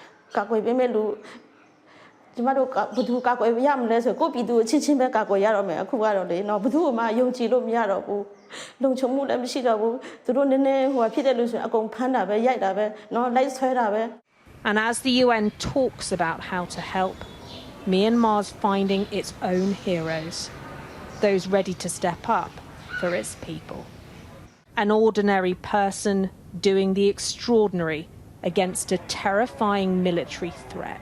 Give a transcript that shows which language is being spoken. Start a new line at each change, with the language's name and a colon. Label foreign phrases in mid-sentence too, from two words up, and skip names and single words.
Burmese: ကာကွယ်ပေးမဲ့လူကျမတို့ဘယ်သူကာကွယ်ရမလဲဆိုကိုပြည်သူအချင်းချင်းပဲကာကွယ်ရတော့မယ်အခုကတော့လေနော်ဘယ်သူမှယုံကြည်လို့မရတော့ဘူးလုံခြုံမှုလည်းမရှိတော့ဘူးသူတို့နည်းနည်းဟိုဖြစ်တဲ့လူဆိုရင်အကုန်ဖမ်းတာပဲရိုက်တာပဲနော်လိုက်ဆွဲတာပဲ
English: And as the UN talks about how to help, Myanmar's finding its own heroes, those ready to step up for its people. An ordinary person doing the extraordinary against a terrifying military threat.